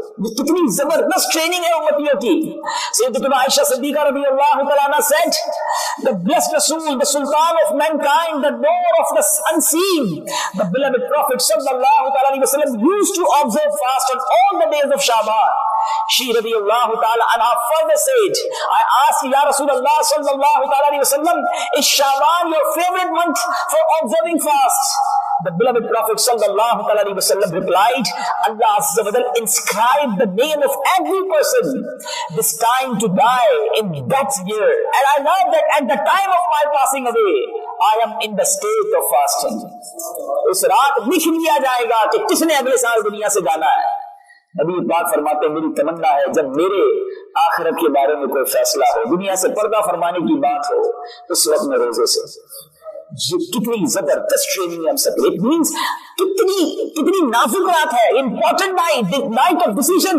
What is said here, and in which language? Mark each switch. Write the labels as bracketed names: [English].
[Hindi] ये कितनी जबरदस्त ट्रेनिंग है उम्मतियों की। [English] सैयदतुना Aisha Siddiqa रज़ियल्लाहु तआला अन्हा सेड, द ब्लेस्ड रसूल, the sultan of mankind, the door of the unseen, the beloved prophet सल्लल्लाहु अलैहि वसल्लम used to observe fast on all the days of Shaban. She radiyallahu ta'ala anha further said, I asked Ya Rasulullah sallallahu ta'ala alayhi wa sallam, is Shaban your favorite month for observing fast? The beloved Prophet sallallahu ta'ala alayhi wa sallam replied, Allah azza wa jalla inscribed the name of every person destined to die in that year, and I know that at the time of my passing away I am in the state of fasting. [Hindi] इस रात लिख लिया जाएगा कि किसने अगले साल दुनिया से जाना है। नबी पाक फरमाते हैं, मेरी तमन्ना है जब मेरे आखिरत के बारे में कोई फैसला हो, दुनिया से पर्दा फरमाने की बात हो, उस वक्त में रोजे से। ये कितनी जबरदस्त ट्रेनिंग हम सब, [English] it means [Hindi] कितनी नाजुक रात है, [English] Important night, night of decision.